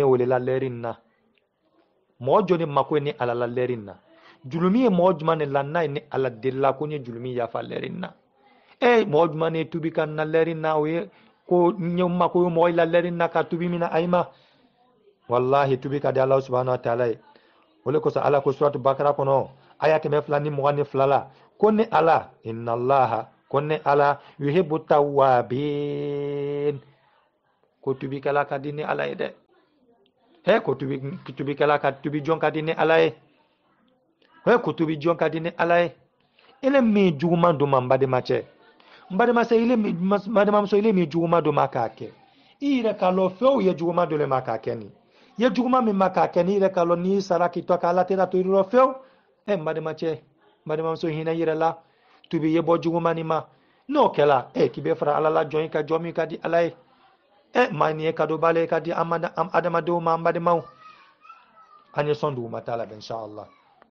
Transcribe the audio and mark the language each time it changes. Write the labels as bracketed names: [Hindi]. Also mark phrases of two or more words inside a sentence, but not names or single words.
[Bambara] welela lɛrin na mɔgɔ jɔnni mako ye ni ala la lɛrin na julumi ye mɔgɔ jumɛn de la n'a ye ni ala delila ko n ye julumi yafa lɛrin na mɔgɔ jumɛn de ye tubi ka na lɛrin na o ye ko n ye mako ye mɔgɔ la lɛrin na ka tubi min na ayi ma wallahi tubi ka di ala [Arabic] سبحانه وتعالى [Bambara] ye o le kosɔn ala ko suratu bakara kɔnɔ aya 222 la ko ne ala [Arabic] إن الله [Bambara] ko ne ala [Arabic] يحب التوابين [Bambara] ko tubikɛla ka di ni ala ye dɛ ko tubikɛla ka tubi jɔn ka di ni ala ye ko tubi jɔn ka di ni ala ye ile min juguman do ma n bademacɛ n bademacɛ bademamuso ile min juguman do ma k'a kɛ i yɛrɛ k'a lɔn fɛnw ye juguman do le ma k'a kɛ nin ye juguman min ma k'a kɛ ni yɛrɛ k'a lɔn n'i sara k'i tɔ k'ala tɛra to i rɔ fɛw n bademacɛ bademamuso hinɛ yɛrɛ la tubi ye bɔ juguman nin ma n'o kɛla k'i bɛ fara ala la jɔn i ka jɔn min ka di ala ye maa nin ye cadeau bale ka di adamadenw ma an bademaw an ye sɔn duguma t'a la inshallah